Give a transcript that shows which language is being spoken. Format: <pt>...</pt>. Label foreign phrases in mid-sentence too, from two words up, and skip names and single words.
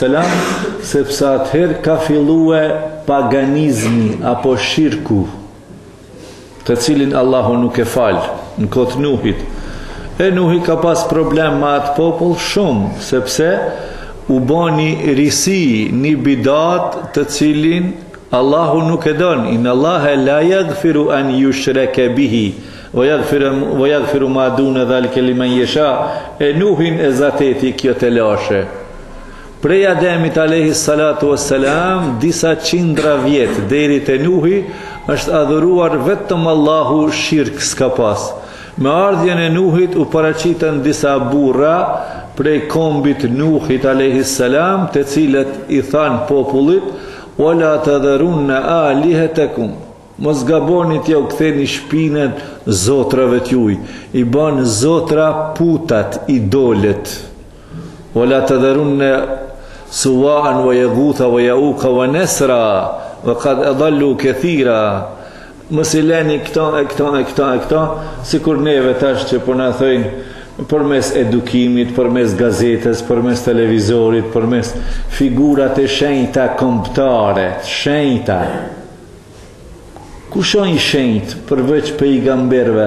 <sq>sepse atëherë ka fillue paganizmi apo shirku, të cilin Allahu nuk e falë në kotë Nuhit. E Nuhi ka pas problem me atë popull shumë, sepse u bani risi një bidat të cilin Allahu nuk e don.</sq> <ar>إن الله لا يغفر أن يشرك به ويغفر ما دون ذلك لمن يشاء.</ar> <sq>E Nuhin e zateti kjo të lashe. Prej Ademit</sq> <ar>عليه الصلاة والسلام,</ar> <sq>disa qindra vjet deri te Nuhi, është adhuruar vetëm Allahu, shirk s'ka pas. Me ardhjen e Nuhit u paraqiten disa burra prej kombit Nuhit</sq> <ar>عليه السلام,</ar> <sq>të cilët i than popullit:</sq> <ar>"ولا تذرن آلهتكم."</ar> <sq>Mos gaboni t'ja u ktheni shpinën zotrave t'juj. I ban zotra putat, idolet.</sq> <ar>"ولا تذرن سواعا ويغوث ويعوق ونسرا وقد أضلوا كثيرا."</ar> <sq>Mos i leni këta, sikur neve tash që po na thojnë përmes edukimit, përmes gazetës, përmes televizorit, përmes figurat e shenjta kombëtare, shenjta. Kush është i shenjt përveç pejgamberëve?</sq>